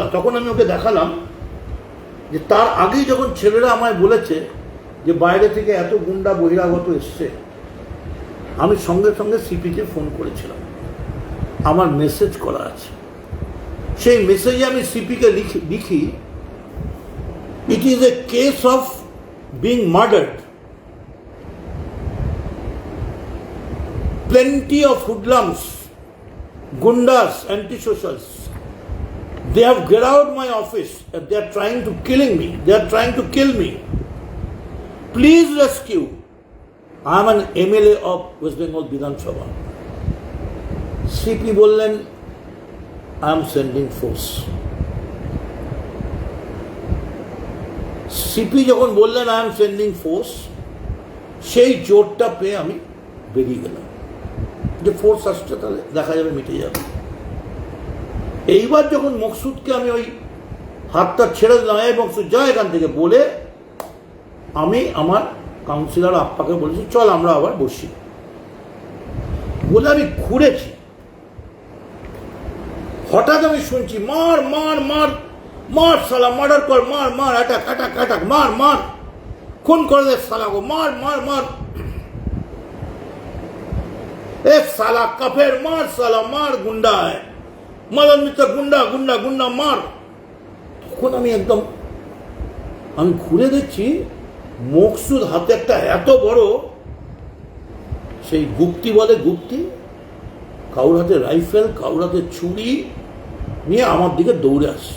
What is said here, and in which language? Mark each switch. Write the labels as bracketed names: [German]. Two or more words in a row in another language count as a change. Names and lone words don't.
[Bangla] তখন আমি ওকে দেখালাম যে তার আগেই যখন ছেলেরা আমায় বলেছে যে বাইরে থেকে এত গুন্ডা বহিরাগত এসছে, আমি সঙ্গে সঙ্গে সিপিকে ফোন করেছিলাম, আমার মেসেজ করা আছে, সেই মেসেজে আমি সিপিকে লিখি, [English] it is a case of being murdered, plenty of hoodlums, gundas, anti-socials. They have get out my office and they are trying to killing me. They are trying to kill me. Please rescue. I am an MLA of West Bengal Bidhan Sabha. [Bangla] CP বললেন, [English] I am sending force. [Bangla] CP যখন বললেন [English] I am sending force, [Bangla] সেই জোরটা পেয়ে আমি বেরিয়ে গেলাম যে ফোর্স আসছে, তাহলে দেখা যাবে, মিটে যাবে। এইবার যখন মকসুদকে আমি ওই হাতটা ছেড়ে দিলাম, এই মকসুদ যা এখান থেকে বলে, আমি আমার কাউন্সিলর আপ্পাকে বলেছি চল আমরা আবার বসি বলে আমি ঘুরেছি। হঠাৎ আমি শুনছি মার মার মার মার, সালা মার্ডার কর, মার মার, [English] attack attack attack, [Bangla] মার মার, খুন করে দে সালা গো, মার মার মার। [Hindi] एक साला कफेर मार, साला मार, गुंडा है, मदन मित्र गुंडा गुंडा गुंडा मार। [Bangla] তখন আমি ঘুরে দেখছি মকসুদ হাতে একটা এত বড় সেই গুপ্তি বলে গুপ্তি, কাউর হাতে রাইফেল, কাউর হাতে ছুরি নিয়ে আমার দিকে দৌড়ে আসছে।